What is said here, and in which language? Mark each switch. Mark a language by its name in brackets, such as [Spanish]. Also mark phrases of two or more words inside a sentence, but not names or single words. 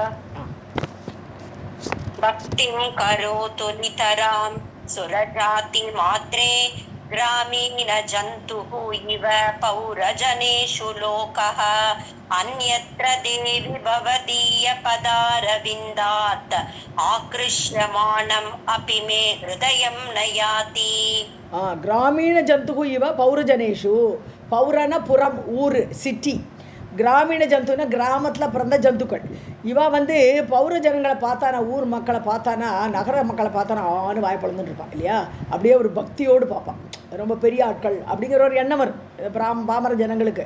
[Sanskrit] भक्तिं करोतु नितरां सुरजाति मात्रे ग्रामीण जन्तुः इव पौरजनेषु लोकः अन्यत्र देवि भवदीय पदारविन्दात् आकृष्यमाणम् अपि मे हृदयं नयाति. ग्रामीण जन्तुः इव पौरजनेषु, [Tamil] பௌரன புறம், ஊர், சிட்டி. கிராமீண ஜந்துன்னா கிராமத்தில் பிறந்த ஜந்துக்கள். இவா வந்து பௌர ஜனங்களை பார்த்தானா, ஊர் மக்களை பார்த்தானா, நகர மக்களை பார்த்தானா ஆன்னு வாய்ப்பழந்துட்டு இருப்பான் இல்லையா. அப்படியே ஒரு பக்தியோடு பார்ப்பான். ரொம்ப பெரிய ஆட்கள் அப்படிங்கிற ஒரு எண்ணம் வரும் பாமர ஜனங்களுக்கு.